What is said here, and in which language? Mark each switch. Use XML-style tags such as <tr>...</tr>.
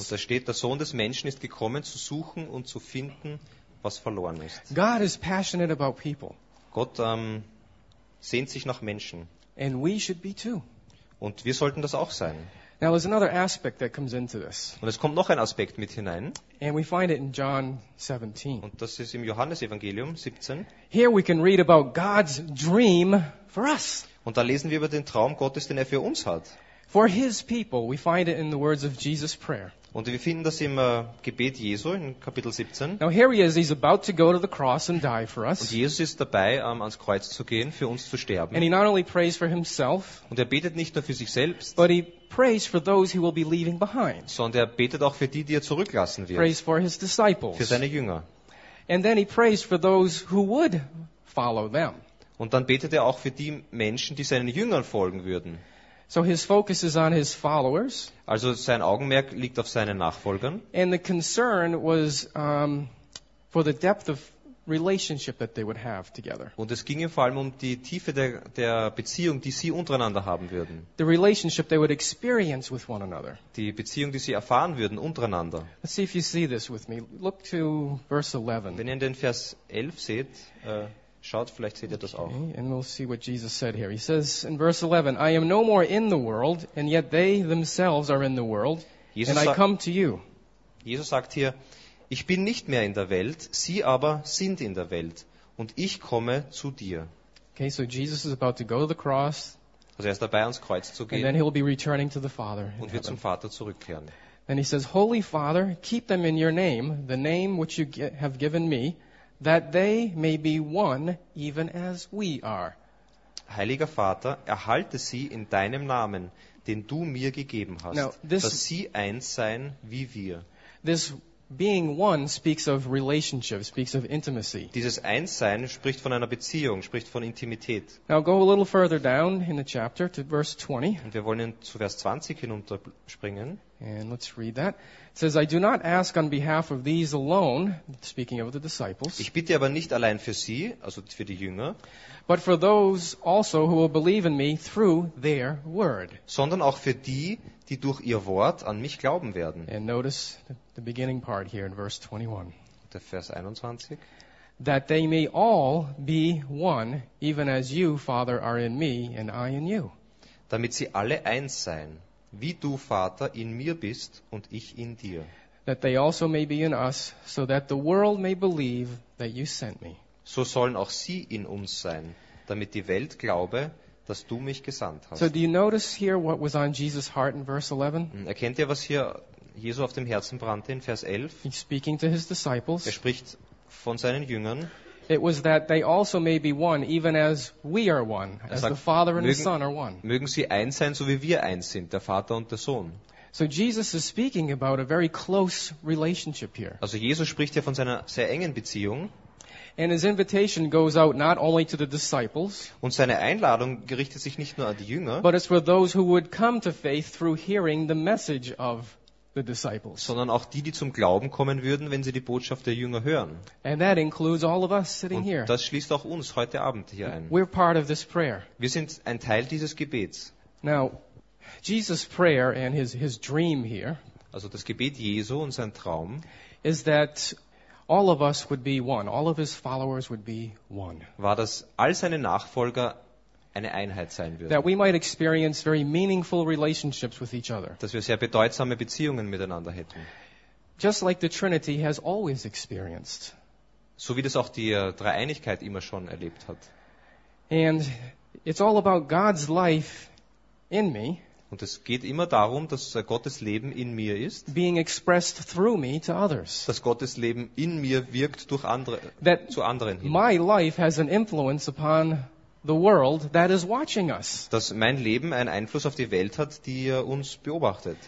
<de>Und da steht, der Sohn des Menschen ist gekommen, zu suchen und zu finden, was verloren ist.</de> <en>God is passionate about people.</en> <de>Gott sehnt sich nach Menschen.</de> <en>And we should be too.</en> <de>Und wir sollten das auch sein.</de> <en>Now there's another aspect that comes into this.</en> <de>Und es kommt noch ein Aspekt mit hinein.</de> <en>And we find it in John 17.</en> <de>Und das ist im Johannesevangelium 17.</de> <en>Here we can read about God's dream for us.</en> <de>Und da lesen wir über den Traum Gottes, den er für uns hat.</de> <en>For his people, we find it in the words of Jesus' prayer.</en> <de>Und wir finden das im Gebet Jesu in Kapitel 17.</de> <en>Now here he is, he's about to go to the cross and die for us.</en> <de>Und Jesus ist dabei, ans Kreuz zu gehen, für uns zu sterben.</de> <en>And he not only prays for himself,</en> <de>und er betet nicht nur für sich selbst,</de> <en>but he prays for those he will be leaving behind.</en> <de>Sondern er betet auch für die, die er zurücklassen wird.</de> <en>Prays for his disciples.</en> <de>Für seine Jünger.</de> <en>And then he prays for those who would follow them.</en> <de>Und dann betet er auch für die Menschen, die seinen Jüngern folgen würden.</de> <en>So his focus is on his followers.</en> <de>Also sein Augenmerk liegt auf seinen Nachfolgern.</de> <en>And the concern was for the depth of relationship that they would have together.</en> <de>Und es ging ihm vor allem um die Tiefe der Beziehung, die sie untereinander haben würden.</de> <en>The relationship they would experience with one another.</en> <de>Die Beziehung, die sie erfahren würden untereinander.</de> <en>Let's see if you see this with me. Look to verse 11.</en> <de>Wenn ihr den Vers 11 seht, schaut, vielleicht seht ihr das auch.</de> <en>Okay, and we'll see what Jesus said here. He says in verse 11, I am no more in the world, and yet they themselves are in the world,</en> <de>Jesus</de> <en>and I come to you.</en> <de>Jesus sagt hier, ich bin nicht mehr in der Welt, sie aber sind in der Welt, und ich komme zu dir.</de> <en>Okay, so Jesus is about to go to the cross.</en> <de>Also er ist dabei, ans Kreuz zu gehen.</de> <en>And then he will be returning to the Father.</en> <de>Und wird zum Vater zurückkehren.</de> <en>Then he says, Holy Father, keep them in your name, the name which you have given me, that they may be one even as we are.</en> <de>Heiliger Vater, erhalte sie in deinem Namen, den du mir gegeben hast,</de> <en>Now, this,</en> <de>dass sie eins seien wie wir.</de> <en>This being one speaks of relationship, speaks of intimacy.</en> <de>Dieses Einssein spricht von einer Beziehung, spricht von Intimität.</de> <en>Now go a little further down in the chapter to verse 20.</en> <de>Und wir wollen zu Vers 20 hinunterspringen.</de> <en>And let's read that. It says, I do not ask on behalf of these alone, speaking of the disciples.</en> <de>Ich bitte aber nicht allein für sie, also für die Jünger.</de> <en>But for those also who will believe in me through their word.</en> <de>Sondern auch für die, die durch ihr Wort an mich glauben werden.</de> <en>And notice the beginning part here in verse 21.</en> <de>Der Vers 21.</de> <en>That they may all be one, even as you, Father, are in me and I in you.</en> <de>Damit sie alle eins seien. Wie du, Vater, in mir bist und ich in dir.</de> <en>That they also may be in us, so that the world may believe that you sent me.</en> <de>So sollen auch sie in uns sein, damit die Welt glaube, dass du mich gesandt hast.</de> <en>So do you notice here what was on Jesus' heart in verse 11?</en> <de>Erkennt ihr, was hier Jesu auf dem Herzen brannte in Vers 11?</de> <en>He's speaking to his disciples.</en> <de>Er spricht von seinen Jüngern.</de> <en>It was that they also may be one, even as we are one, as</en> <de>sagt,</de> <en>the Father and</en> <de>mögen,</de> <en>the Son are one.</en> <de>Mögen sie eins sein, so wie wir eins sind, der Vater und der Sohn.</de> <en>So Jesus is speaking about a very close relationship here.</en> <de>Also Jesus spricht hier von seiner sehr engen Beziehung.</de> <en>And his invitation goes out not only to the disciples.</en> <de>Und seine Einladung gerichtet sich nicht nur an die Jünger.</de> <en>But it's for those who would come to faith through hearing the message of the disciples.</en> <de>Sondern auch die, die zum Glauben kommen würden, wenn sie die Botschaft der Jünger hören.</de> <en>And that includes all of us sitting here.</en> <de>Und das schließt auch uns heute Abend hier ein.</de> <en>We're part of this prayer.</en> <de>Wir sind ein Teil dieses Gebets.</de> <en>Now, Jesus' prayer and his dream here.</en> <de>Also das Gebet Jesu und sein Traum.</de> <en>Is that all of us would be one. All of his followers would be one.</en> <de>War, dass all seine Nachfolger eine Einheit sein würden.</de> <en>That we might experience very meaningful relationships with each other.</en> <de>Dass wir sehr bedeutsame Beziehungen miteinander hätten.</de> <en>Just like the Trinity has always experienced.</en> <de>So wie das auch die Dreieinigkeit immer schon erlebt hat.</de> <en>And it's all about God's life in me.</en> <de>Und es geht immer darum, dass Gottes Leben in mir ist.</de> <en>Being expressed through me to others.</en> <de>Dass Gottes Leben in mir wirkt durch andere,</de> <en>that</en> <de>zu anderen hin.</de> <en>My life has an influence upon the world that is watching us.</en> <de>Dass mein Leben einen Einfluss auf die Welt hat, die uns beobachtet.</de>